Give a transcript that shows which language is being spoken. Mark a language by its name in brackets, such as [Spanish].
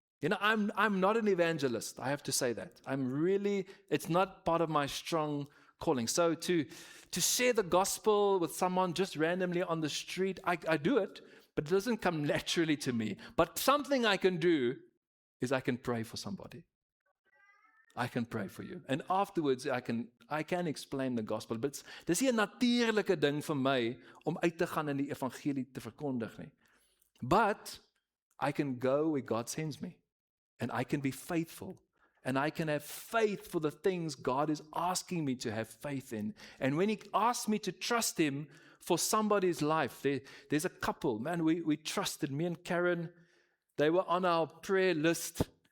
[English] You know, I'm not an evangelist. I have to say that. It's not part of my strong calling. So to share the gospel with someone just randomly on the street, I do it, but it doesn't come naturally to me. But something I can do is I can pray for somebody. I can pray for you. And afterwards, I can explain the gospel. [Afrikaans] But dis nie 'n natuurlike ding vir my om uit te gaan en die evangelie te verkondig nie. [English] But I can go where God sends me. And I can be faithful. And I can have faith for the things God is asking me to have faith in. And when He asks me to trust Him for somebody's life, there's a couple. Man, we trusted. Me and Karen, they were on our prayer list.